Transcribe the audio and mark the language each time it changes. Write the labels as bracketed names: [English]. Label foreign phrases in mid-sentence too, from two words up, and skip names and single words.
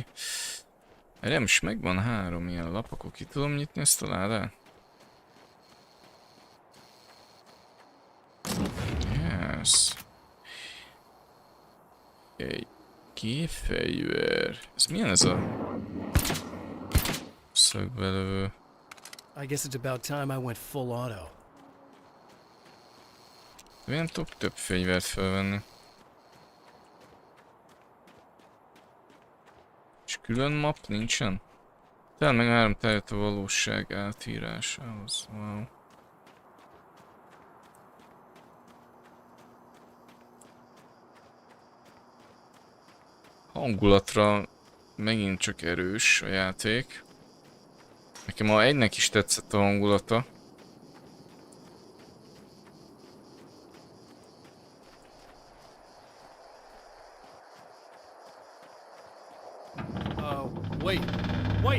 [Hungarian] Erre most megvan 3 ilyen lap, akkor ki tudom nyitni ezt a ládát? Yes. Egy gépfegyver. Ez milyen ez a szögbelövő? [English] I guess it's about time I went full auto. [Hungarian] De nem tudok több fegyvert felvenni. És külön map nincsen? Talán meg 3 terület a valóság átírásához. Wow. Hangulatra megint csak erős a játék. Nekem a egynek is tetszett a hangulata. [English] Wait! Wait!